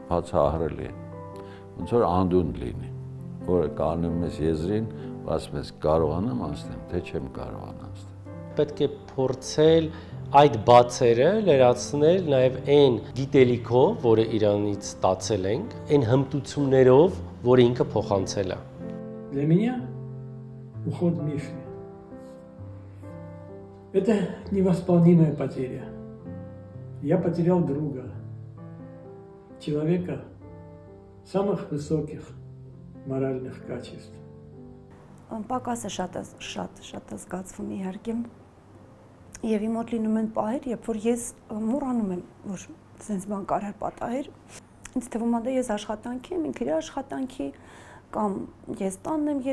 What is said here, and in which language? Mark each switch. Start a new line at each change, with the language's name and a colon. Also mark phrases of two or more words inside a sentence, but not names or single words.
Armenian: Բացահայտելի է։ Ոնց որ անդուն լինի, որը կանում ես եզրին, ասում ես կարողանամ անցնեմ, թե չեմ կարողանա անցնել։ Պետք է փորձել այդ բացերը լրացնել նաև այն գիտելիքով, որը իրանից ստացել ենք, այն հմտություններով, որը ինքը փոխանցել է։
Russian: Для меня уход Миши – это невосполнимая потеря. Я потерял друга, человека самых высоких моральных качеств.
Armenian: Պակասը շատ զգացվում իհարկե։ Եվ իմ մոտ լինում են պահեր, երբ որ ես մոռանում եմ, որ sense բան կարար պատահեր։ Ինձ թվում է, ես աշխատանքի եմ, ինքը իր աշխատանքի, կամ ես տանն եմ